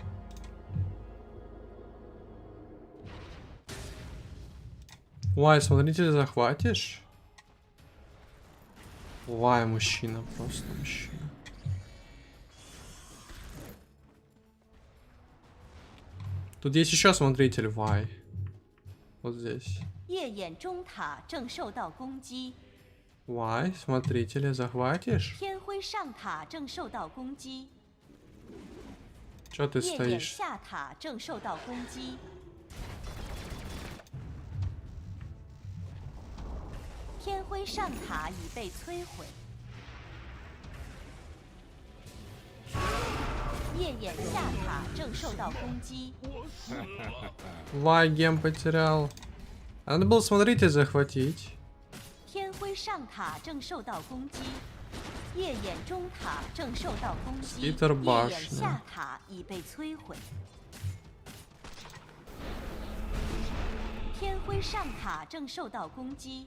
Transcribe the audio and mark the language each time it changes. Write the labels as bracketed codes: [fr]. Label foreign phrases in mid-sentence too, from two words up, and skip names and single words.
[ru] Why, смотрите, захватишь? Why, мужчина, просто мужчина. Тут есть еще смотритель, why. Вот здесь. [zh] 夜眼中塔正受到攻击。 [ru] Why, смотрителя захватишь? [zh] 天辉上塔正受到攻击。 [ru] Чё ты [zh] 夜眼 [ru] стоишь? [zh] 下塔正受到攻击。 天辉上塔已被摧毁。夜眼下塔正受到攻击。 [ru] Why, гем потерял? А надо было смотритель захватить. [zh] 天辉上塔正受到攻击。夜眼中塔正受到攻击。夜眼下塔已被摧毁。天辉上塔正受到攻击。